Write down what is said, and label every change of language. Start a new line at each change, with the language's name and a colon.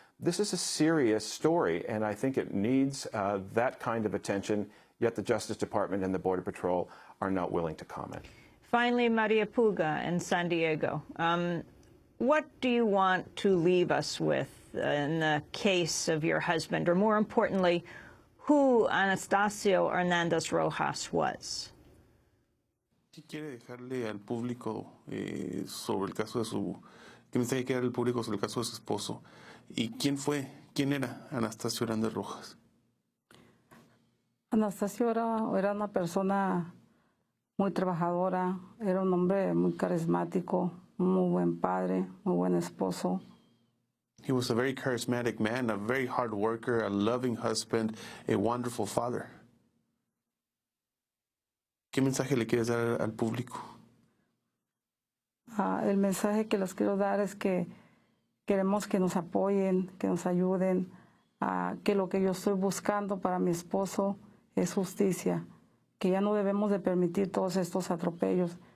English: This is a serious story, and I think it needs that kind of attention, yet the Justice Department and the Border Patrol are not willing to comment. Finally, María Puga in San Diego. What do you want to leave us with in the case of your husband, or more importantly, who Anastasio Hernández Rojas was?
Spanish: ¿Qué quiere dejarle al público sobre el caso de su... ¿Qué mensaje quiere dar al público sobre el caso de su esposo? ¿Y quién era Anastasio Hernández Rojas? Anastasio era una persona muy trabajadora, era un hombre muy carismático, muy buen padre, muy buen esposo.
English: He was a very charismatic man, a very hard worker, a loving husband, a wonderful father.
Spanish: ¿Qué mensaje le quieres dar al público? El mensaje que les quiero dar es que queremos que nos apoyen, que nos ayuden, que lo que yo estoy buscando para mi esposo es justicia, que ya no debemos de permitir todos estos atropellos.